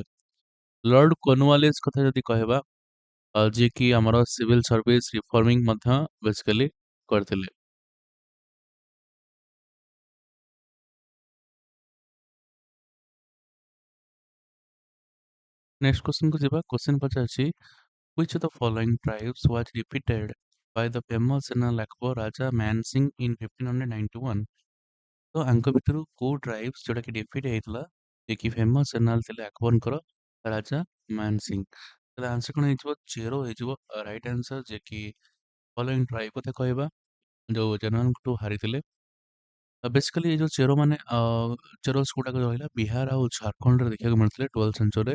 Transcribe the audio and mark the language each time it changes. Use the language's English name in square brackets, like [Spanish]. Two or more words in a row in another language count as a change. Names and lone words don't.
[Odia] ଲର୍ଡ କର୍ନୱାଲିସ କଥା ଯଦି କହିବା ଯିଏକି ଆମର [English] civil service reforming [Odia] ମଧ୍ୟ ବେସିକାଲି କରିଥିଲେ। ନେକ୍ସଟ କ୍ୱେଶ୍ଚନକୁ ଯିବା କ୍ୱେଶ୍ଚନ ପଚାରୁଛି [English] which of the following tribes was defeated by the famous general Akbar Raja Man Singh in 1591। [Odia] ତ ଆଙ୍କ ଭିତରୁ କୋଉ ଟ୍ରାଇବ୍ସ ଯୋଉଟା କି ଡିଫିଟ୍ ହେଇଥିଲା ଯେ କି [English] famous general [Odia] ଥିଲେ ଆକବରଙ୍କର ରାଜା ମାନ ସିଂ। ତାହେଲେ ଆନ୍ସର କଣ ହେଇଯିବ ଚେରୋ ହେଇଯିବ [English] right answer [Odia] ଯେ କି [English] following tribe [Odia] କଥା କହିବା ଯୋଉ ଜେନେରାଲଙ୍କଠୁ ହାରିଥିଲେ। ବେସିକାଲି ଏଇ ଯୋଉ ଚେରୋ ମାନେ ଚେରୋସ ଗୁଡାକ ରହିଲା ବିହାର ଆଉ ଝାଡଖଣ୍ଡରେ ଦେଖିବାକୁ ମିଳିଥିଲେ 12th ସେଞ୍ଚୁରୀରେ।